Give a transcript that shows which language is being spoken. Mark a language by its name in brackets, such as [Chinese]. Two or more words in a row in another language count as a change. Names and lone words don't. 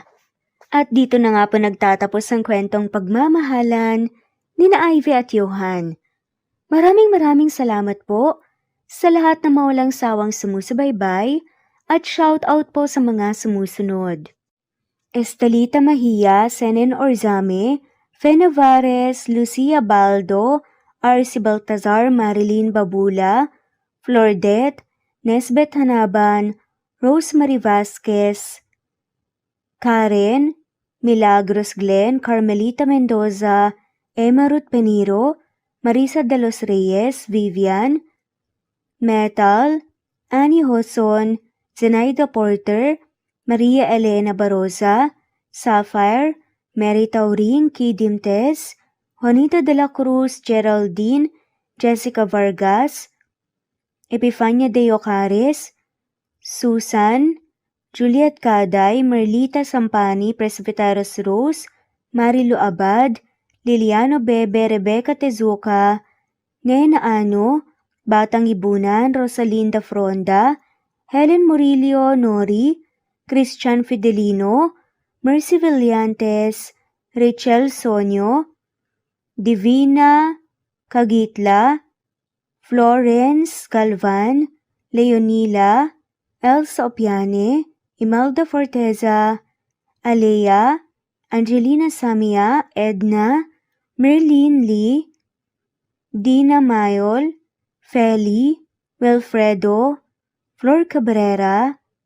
[Filipino] At dito na nga po nagtatapos ang kwentong pagmamahalan ni na Ivy at Johan. Maraming salamat po sa lahat na mawalang sawang sumusubaybay at [English] shout out [Filipino] po sa mga sumusunod. Estelita Mahia, Senen Orzame, Fe Navarez, Lucia Baldo, Arcy Baltazar, Marilyn Babula, Flordet, Nesbet Hanaban, Rosemary Vasquez, Karen, Milagros Glenn, Carmelita Mendoza, Emma Ruth Peniro, Marisa de los Reyes, Vivian, Metal, Annie Hoson, Zenaida Porter, Maria Elena Barosa, Sapphire, Mary Taurin, Kidimtes, Juanita de la Cruz, Geraldine, Jessica Vargas, Epifania de Ocares, Susan, Juliet Caday, Merlita Sampani, Presbyteros Rose, Marilu Abad, Liliano Bebe, Rebecca Tezuka, Nena Ano, Batang Ibunan, Rosalinda Fronda, Helen Murillo Nori, Christian Fidelino, Mercy Villantes, Rachel Sonyo, Divina Kagitla, Florence Galvan, Leonila, Elsa Opiane, Imelda Forteza, Alea, Angelina Samia, Edna, Merlin Lee, Dina Mayol, Feli, Wilfredo, Flor Cabrera,